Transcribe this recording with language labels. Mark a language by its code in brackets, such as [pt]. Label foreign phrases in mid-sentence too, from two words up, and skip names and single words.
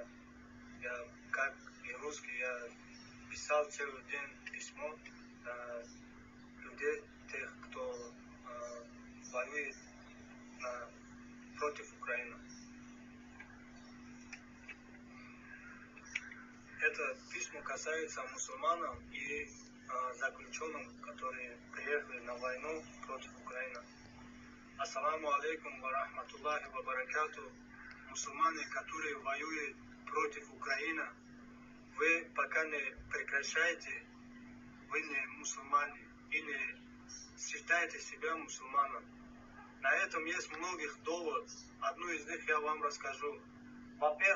[ru] Я, как и русский, я писал целый день письмо на людей, тех, кто воюет против Украины. Это письмо касается мусульман и заключенных, которые приехали на войну против Украины. [ar] السلام عليكم ورحمة الله وبركاته. [ru] Мусульмане, которые воюют против Украины, вы пока не прекращаете, вы не мусульмане и не считаете себя мусульманом. На этом есть многих доводов. Одну из них я вам расскажу.